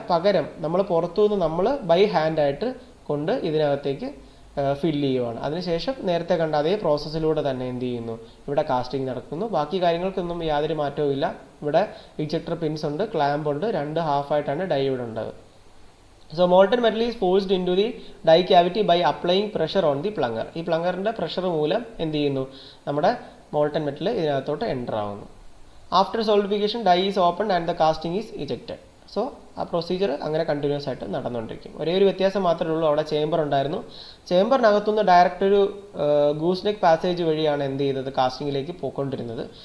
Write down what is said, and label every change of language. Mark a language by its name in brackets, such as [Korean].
[Malayalam] പകരം നമ്മൾ പുറത്തുനിന്ന് നമ്മൾ ബൈ ഹാൻഡായിട്ട് കൊണ്ട് ഇതിനകത്തേക്ക് ഫില്ല് ചെയ്യുവാണ്. അതിനുശേഷം നേരത്തെ കണ്ട അതേ പ്രോസസ്സിലൂടെ തന്നെ എന്ത് ചെയ്യുന്നു, ഇവിടെ കാസ്റ്റിംഗ് നടക്കുന്നു. ബാക്കി കാര്യങ്ങൾക്കൊന്നും യാതൊരു മാറ്റവും ഇല്ല. ഇവിടെ ഇജക്ടർ പിൻസ് ഉണ്ട്, ക്ലാമ്പ് ഉണ്ട്, രണ്ട് ഹാഫായിട്ടാണ് ഡൈ ഇവിടെ ഉണ്ടാകുന്നത്. [English] So molten metal is forced into the die cavity by applying pressure on the plunger. [Malayalam] ഈ പ്ലങ്ങറിൻ്റെ പ്രഷർ മൂലം എന്ത് ചെയ്യുന്നു, നമ്മുടെ മോൾട്ടൺ മെറ്റൽ ഇതിനകത്തോട്ട് എൻ്റർ ആവുന്നു. [English] After solidification die is open and the casting is ejected. [Malayalam] So ആ പ്രൊസീജിയർ അങ്ങനെ continuous ആയിട്ട് നടന്നുകൊണ്ടിരിക്കും. ഒരേ ഒരു വ്യത്യാസം മാത്രമേ ഉള്ളൂ, അവിടെ ചേമ്പർ ഉണ്ടായിരുന്നു. ചേമ്പറിനകത്തുനിന്ന് ഡയറക്റ്റ് ഒരു ഗൂസ് നെക്ക് പാസേജ് വഴിയാണ് എന്ത് ചെയ്തത്, കാസ്റ്റിങ്ങിലേക്ക് പോയിക്കൊണ്ടിരുന്നത്.